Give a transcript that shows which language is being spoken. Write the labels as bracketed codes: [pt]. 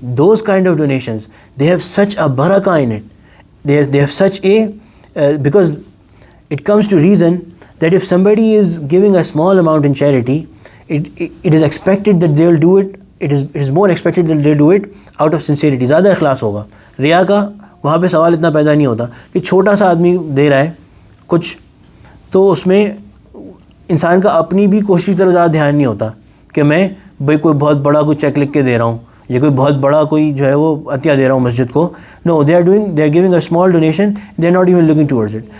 [en] Those kind of donations, they have such a barakah in it. They have such a, because it comes to reason that if somebody is giving a small amount in charity, it is expected that they will do it. It is more expected that they do it out of sincerity. [hi] ज़्यादा इखलास होगा. रिया का वहाँ पे सवाल इतना पैदा नहीं होता कि छोटा सा आदमी दे रहा है कुछ, तो उसमें इंसान का अपनी भी कोशिश की तरफ ज़्यादा ध्यान नहीं होता कि मैं भाई कोई बहुत बड़ा कोई चेक लिख के दे रहा हूँ या कोई बहुत बड़ा कोई जो है वो अतिया दे रहा हूँ मस्जिद को. [en] No, they are giving a small donation. They are not even looking towards it.